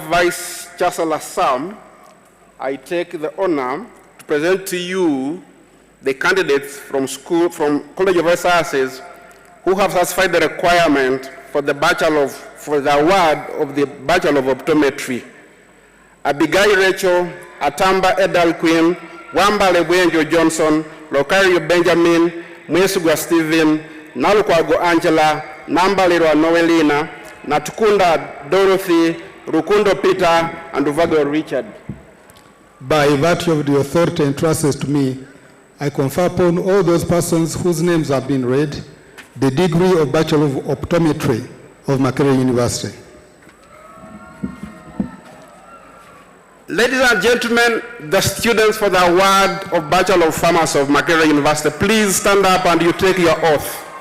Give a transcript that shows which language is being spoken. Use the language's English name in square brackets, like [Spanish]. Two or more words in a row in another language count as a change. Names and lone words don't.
[English] Vice Chancellor Sam, I take the honor to present to you the candidates from College of Health Sciences who have satisfied the requirement for the award of the Bachelor of Optometry. Abigail Rachel Atamba Edal Queen, Wambale Bwenjo Johnson, Lokario Benjamin, Mwesugwa Stephen, Nalukwago Angela, Nambalirwa Noelina, Natukunda Dorothy, Rukundo Peter, and Uvago Richard. By virtue of the authority entrusted to me, I confer upon all those persons whose names have been read the degree of Bachelor of Optometry of Makerere University. Ladies and gentlemen, the students for the award of Bachelor of Pharmacy of Makerere University, please stand up and you take your oath.